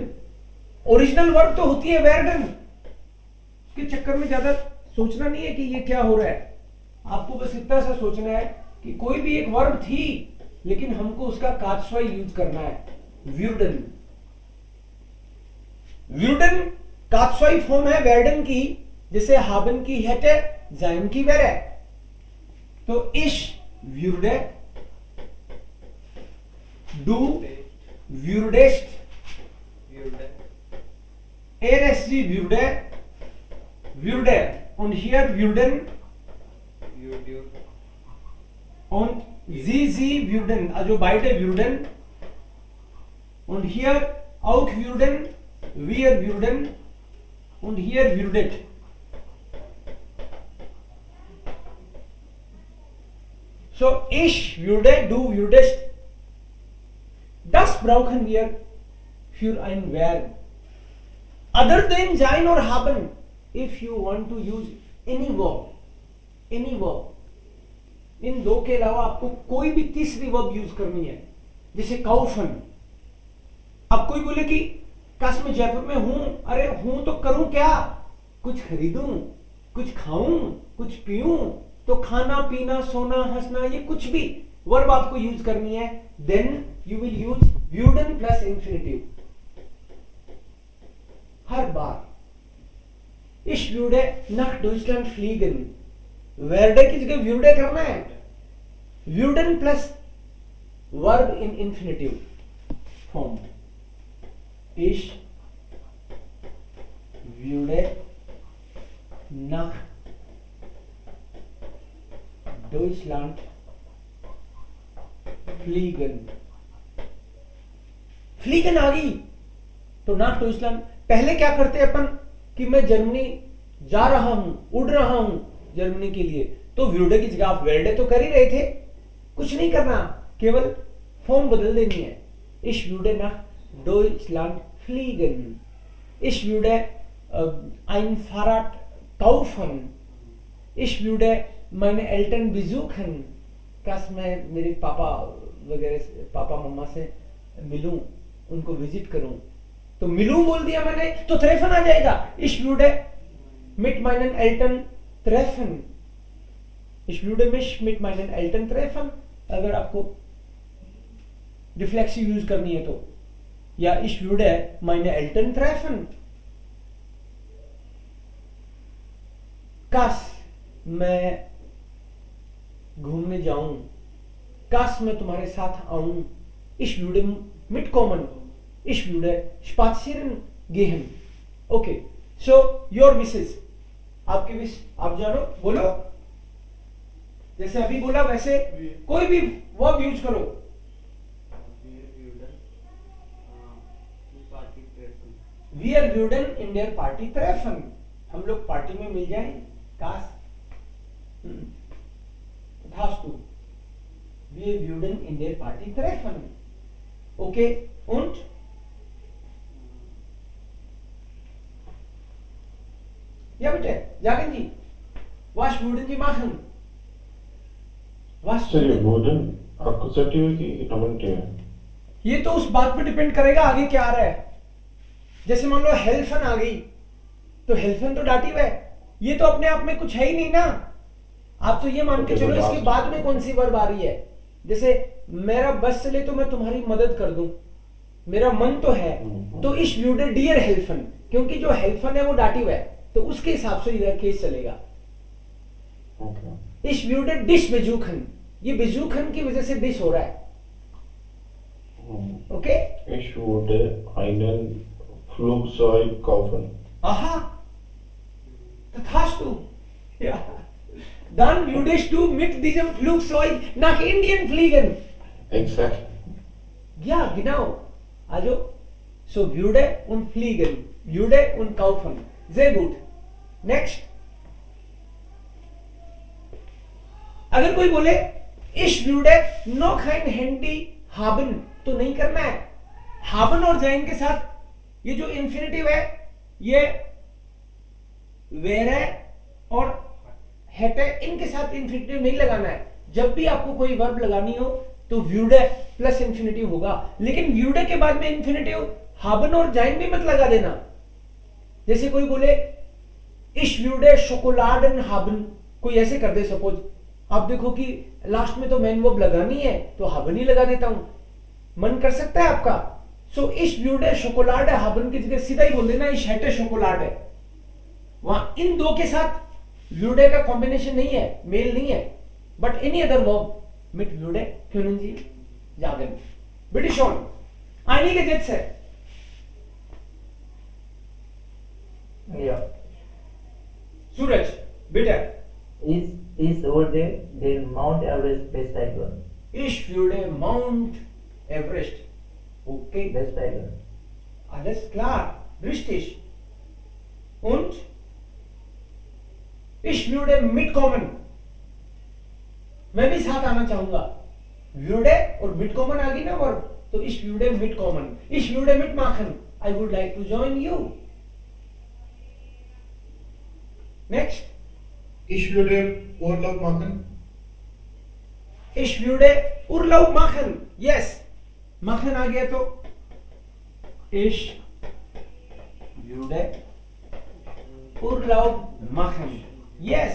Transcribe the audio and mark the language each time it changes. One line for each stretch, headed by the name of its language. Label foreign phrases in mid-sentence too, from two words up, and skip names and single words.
Hindi: ओरिजिनल वर्ब तो होती है वेर्डन. उसके चक्कर में ज्यादा सोचना नहीं है कि ये क्या हो रहा है. आपको बस इतना सा सोचना है कि कोई भी एक वर्ब थी लेकिन हमको उसका काचवाई यूज करना है. व्यूर्डन. व्यूर्डन काचवाई फॉर्म है वेर्डन की, जैसे हाबन की hätte, जाइन की wäre.
German: तो ich würde, du würdest, sie würde, würde, und hier würden und sie würden, also beide würden, und hier auch würden, wir würden, und hier würdet. So ich würde, du würdest. Das brauchen wir für ein Verb.
English: Other than sein or haben, if you want to use any verb,
Hindi: इन दो के अलावा आपको कोई भी तीसरी वर्ब यूज करनी है, जैसे काउफन. अब कोई बोले कि काश मैं जयपुर में हूं. अरे हूं तो करूं क्या? कुछ खरीदूं, कुछ खाऊं, कुछ पीऊं. तो खाना, पीना, सोना, हंसना, ये कुछ भी वर्ब आपको यूज करनी है.
English: then you will use würden plus Infinitiv
Hindi: हर बार.
German: Ich würde nach Deutschland fliegen.
Hindi: werde की जगह würde करना है.
English: würden plus verb in infinitive form.
German: Ich würde nach Deutschland fliegen.
Hindi: फ्लीगन आ गई तो
German: nach Deutschland.
Hindi: पहले क्या करते अपन कि मैं जर्मनी जा रहा हूं, उड़ रहा हूं जर्मनी के लिए, तो व्यूर्डे की जगह आप वेल्डे तो कर ही रहे थे. कुछ नहीं करना, केवल फॉर्म बदल देनी है.
German: Ich würde nach Deutschland fliegen. Ich würde ein Fahrrad kaufen. Ich würde meine Eltern besuchen.
Hindi: काश मैं मेरे पापा वगैरह, पापा मम्मा से मिलूं, उनको विजिट करूं. तो मिलूं बोल दिया मैंने तो treffen आ जाएगा.
German: Ich würde mit meinen Eltern treffen. Ich würde mich mit meinen Eltern treffen.
Hindi: अगर आपको रिफ्लेक्सिव यूज करनी है तो, या
German: ich würde meine Eltern treffen.
Hindi: काश मैं घूमने जाऊं, काश मैं तुम्हारे साथ आऊं.
German: Ich würde mitkommen. Ich würde spazieren gehen.
English: Okay, so your wishes.
Hindi: आपके विश आप जानो, बोलो. जैसे अभी बोला वैसे कोई भी वर्ब यूज करो.
German: Wir würden in der Party treffen.
Hindi: हम लोग पार्टी में मिल जाएं. काश.
German: Hast du? Wir würden in der Party treffen. Okay. Und? Ja bitte. Sagen Sie. Was würden Sie machen? Was?
Hindi: सर ये वुडन अक्यूजेटिव है कि नॉमिनेटिव है? ये तो उस बात पे डिपेंड करेगा आगे क्या आ रहा है. जैसे मान लो हेल्फन आ गई तो हेल्फन तो डाटिव है. ये तो अपने आप में कुछ है ही नहीं ना. आप तो ये मान के चलो इसके बाद में कौन सी वर्ब आ रही है. जैसे मेरा बस चले तो मैं तुम्हारी मदद कर दूं. मेरा मन तो है तो
German: ich würde dir helfen,
Hindi: क्योंकि जो हेल्फन है वो डाटिव है तो उसके हिसाब से इधर केस चलेगा. ओके.
German: ich würde dich besuchen,
Hindi: ये बेजूखन की वजह से डिश हो रहा है. ओके.
German: Ich würde einen Flugzeug kaufen. Aha, das hast du. Ja. Dann würdest du mit diesem Flugzeug nach Indien fliegen. Exakt. Ja, genau. Also, so würde und fliegen. Würde und kaufen. Sehr gut. Next.
Hindi: अगर कोई बोले
German: ich würde noch ein Handy haben,
Hindi: तो नहीं करना है. haben और sein के साथ ये जो इंफिनिटिव है ये wäre और hätte, इनके साथ इंफिनिटिव नहीं लगाना है. जब भी आपको कोई वर्ब लगानी हो तो würde
English: plus infinitive
Hindi: होगा, लेकिन würde के बाद में इंफिनिटिव haben और sein भी मत लगा देना. जैसे कोई बोले
German: ich würde Schokoladen haben,
Hindi: कोई ऐसे कर दे सपोज. आप देखो कि लास्ट में तो
English: main verb
Hindi: लगानी है तो haben ही लगा देता हूं. मन कर सकता है आपका. सो
German: ich würde Schokolade haben
Hindi: की जगह सीधा ही बोल देना
German: ich hätte Schokolade.
Hindi: वहां इन दो के साथ würde का कॉम्बिनेशन नहीं है, मेल नहीं है.
English: but any other verb
German: mit würde können Sie sagen. Bitte schon. Einige Sätze. Ja. Suraj, bitte. Ist wurde der Mount Everest besteigen. Ich würde Mount Everest. Okay. Besteigen. Alles klar. Richtig. Und ich würde mitkommen.
Hindi: मैं भी साथ आना चाहूंगा. würde और mitkommen आ गई ना वर्ब, तो
German: ich würde mitkommen. Ich würde mitmachen.
English: I would like to join you. Next.
German: Ich würde Urlaub machen. Ich würde Urlaub machen. Yes. machen
Hindi: आ गया तो
German: ich würde Urlaub machen. Yes.